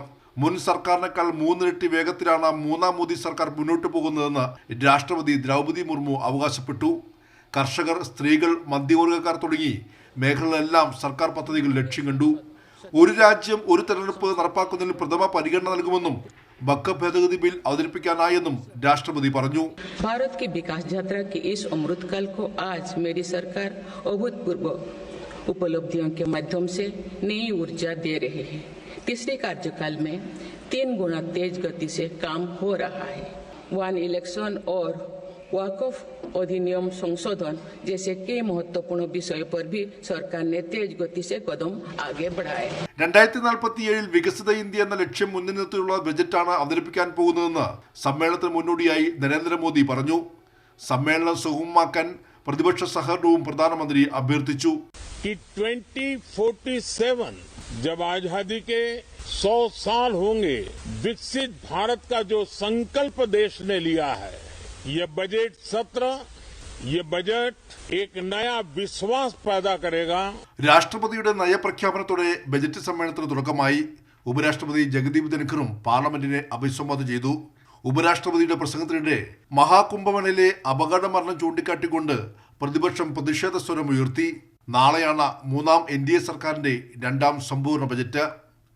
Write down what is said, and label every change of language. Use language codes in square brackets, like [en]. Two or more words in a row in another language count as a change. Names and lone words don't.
[ml] മുൻ സർക്കാരിനേക്കാൾ 3 ഇരട്ടി വേഗത്തിലാണ് മൂന്നാം മോദി സർക്കാർ മുന്നോട്ടു പോകുന്നതെന്ന് രാഷ്ട്രപതി ദ്രൗപദി മുർമു അവകാശപ്പെട്ടു. കർഷകർ, സ്ത്രീകൾ, മധ്യവർഗക്കാർ തുടങ്ങി മേഖലകളിലെല്ലാം സർക്കാർ പദ്ധതികൾ ലക്ഷ്യം കണ്ടു. ഒരു രാജ്യം ഒരു തെരഞ്ഞെടുപ്പ് നടപ്പാക്കുന്നതിന് പ്രഥമ പരിഗണന നൽകുമെന്നും ബക്ക ഭേദഗതി ബിൽ അവതരിപ്പിക്കാനായെന്നും രാഷ്ട്രപതി പറഞ്ഞു. [hi] भारत की विकास यात्रा के इस अमृतकाल को आज मेरी सरकार अभूतपूर्व उपलब्धियों के माध्यम से नई ऊर्जा दे रही है. तीसरे कार्यकाल में 3 गुना तेज गति से काम हो रहा है. [en] one election [hi] और वक्फ अधिनियम संशोधन जैसे कई महत्वपूर्ण विषयों पर भी सरकार ने तेज गति से कदम आगे बढ़ाए. [ml] 2047 വികസിത ഇന്ത്യ എന്ന ലക്ഷ്യം മുന്നിൽ നിർത്തിയുള്ള ബജറ്റാണ് അവതരിപ്പിക്കാൻ പോകുന്നതെന്ന് സമ്മേളനത്തിന് മുന്നോടിയായി നരേന്ദ്രമോദി പറഞ്ഞു. സമ്മേളനം സുഗമമാക്കാൻ പ്രതിപക്ഷ സഹകരണവും പ്രധാനമന്ത്രി അഭ്യർത്ഥിച്ചു. [hi] 2047 जब आजादी के 100 साल होंगे, विकसित भारत का जो संकल्प देश ने लिया है, ये बजट सत्र, ये बजट एक नया विश्वास पैदा करेगा. [ml] രാഷ്ട്രപതിയുടെ നയപ്രഖ്യാപനത്തോടെ ബജറ്റ് സമ്മേളനത്തിന് തുടക്കമായി. ഉപരാഷ്ട്രപതി ജഗദീപ് ധൻഖറും പാർലമെന്റിനെ അഭിസംബോധന ചെയ്തു. ഉപരാഷ്ട്രപതിയുടെ പ്രസംഗത്തിനിടെ മഹാകുംഭമേളയിലെ അപകട മരണം ചൂണ്ടിക്കാട്ടിക്കൊണ്ട് പ്രതിപക്ഷം പ്രതിഷേധ സ്വരം ഉയർത്തി. നാളെയാണ് മൂന്നാം NDA സർക്കാരിന്റെ 2ാം സമ്പൂർണ്ണ ബജറ്റ്.